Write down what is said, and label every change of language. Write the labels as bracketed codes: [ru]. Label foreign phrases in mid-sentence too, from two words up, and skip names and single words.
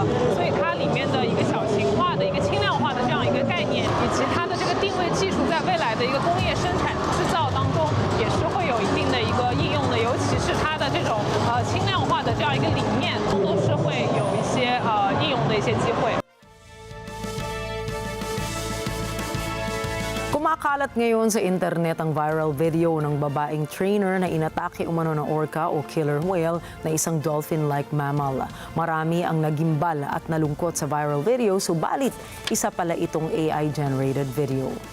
[zh] 所以它里面的一个小型化的一个轻量化的这样一个概念，以及它的这个定位技术，在未来的一个工业生产制造当中也是会有一定的一个应用的，尤其是它的这种轻量化的这样一个理念，都是会有一些应用的一些机会。 [tl] Kumakalat ngayon sa internet ang viral video ng babaeng trainer na inatake umano ng orca o [en] killer whale [tl] na isang [en] dolphin-like mammal. [tl] Marami ang nagimbal at nalungkot sa viral video, subalit isa pala itong [en] AI-generated video.